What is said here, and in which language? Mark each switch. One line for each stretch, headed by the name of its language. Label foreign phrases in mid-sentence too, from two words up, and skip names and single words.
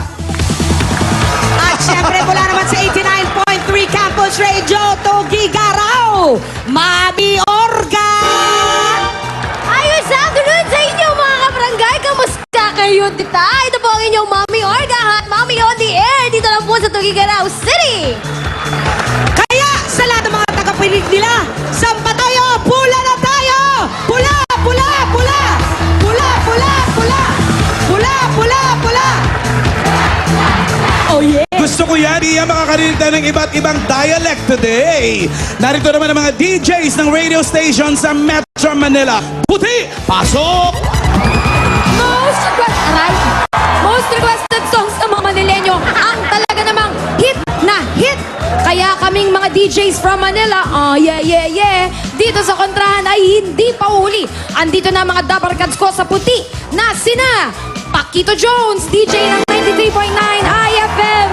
Filipino: At syempre mula naman sa 89.3 Campus Radio, Togi Garaw, Mami Orga. Ayos ang tulad sa inyo mga kabarangay. Kamusta kayo, tita? Ito po ang inyong Mami Orga at Mami
English: on the air.
Filipino: Dito lang po sa Tugigaraw City. Kaya sa lahat ng mga tagapinig nila, sampa tayo, pula na tayo! Pula, pula, pula! Pula, pula, pula! Pula, pula, pula!
English: Oh yeah!
Filipino: Gusto ko yan, iya makakarinig tayo ng iba't ibang
English: dialect today.
Filipino: Narito naman ang mga DJs ng radio station sa Metro Manila. Puti, pasok!
English: Most requested songs
Filipino: ng mga Manileño ang talaga namang hit na hit. Kaya kaming mga
English: DJs from Manila,
Filipino: dito sa kontrahan ay hindi pa uli. Andito na mga dabarkads ko sa Puti na sina Paquito Jones, DJ ng 93.9 IFM.